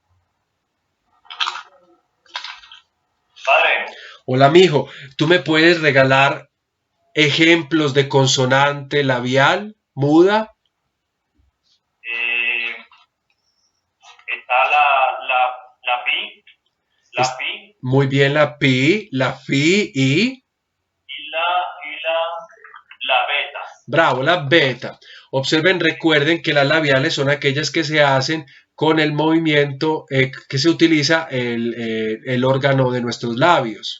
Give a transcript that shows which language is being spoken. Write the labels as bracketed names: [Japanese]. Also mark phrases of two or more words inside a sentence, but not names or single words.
[Spanish] Padre, Hola, mijo. ¿Tú me puedes regalar ejemplos de consonante labial, muda? está la pi, Es- pi Muy bien, la fi y... y la beta. Bravo, la beta. Observen, recuerden que las labiales son aquellas que se hacen con el movimiento que se utiliza el órgano de nuestros labios.